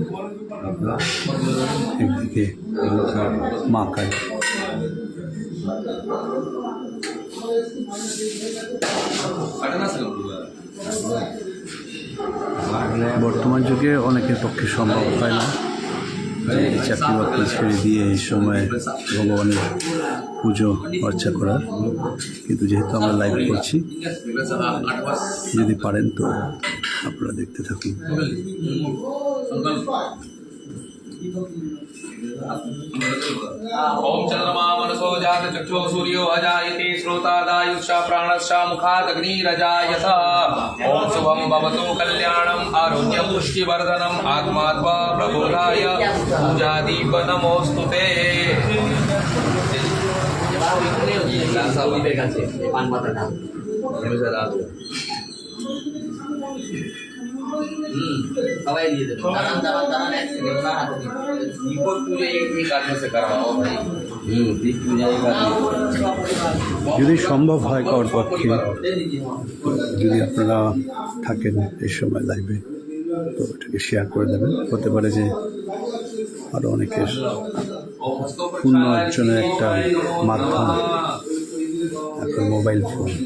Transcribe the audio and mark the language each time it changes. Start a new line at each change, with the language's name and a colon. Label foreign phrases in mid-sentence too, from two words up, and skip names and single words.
Bangla: একদিকে মা কালী, বর্তমান যুগে অনেকের পক্ষে সম্ভব হয় না চাকরি বাকরি ছেড়ে দিয়ে এই সময় ভগবানের পুজো অর্চা করার, কিন্তু যেহেতু আমরা লাইভ করছি, যদি পারেন তো আপনারা দেখতে থাকুন।
Sanskrit: ओम चंद्रमा मनसो जात चक्षु सूर्यो अजायते श्रोतादायुषा प्राणश्चा मुखात् अग्निरजायत। ओम शुभम भवतु कल्याणम् आरोग्यं पुष्टिवर्धनम् आत्मात्मा प्रबोधाय पूजादीप नमोस्तुते।
Hindi: सवाई दिए थे दाना एक सेकंड ना हाथ में दीपक पूजा एक आदमी से करवाओ भाई। दीप पूजा एक आदमी
Bangla: যদি সম্ভব হয় কারোর পক্ষে, যদি আপনারা থাকেন এই সময় লাইভে, তো এটাকে শেয়ার করে দেবেন। হতে পারে যে আরও অনেকের পুণ্য অর্জনের একটা মাধ্যম এখন মোবাইল ফোন।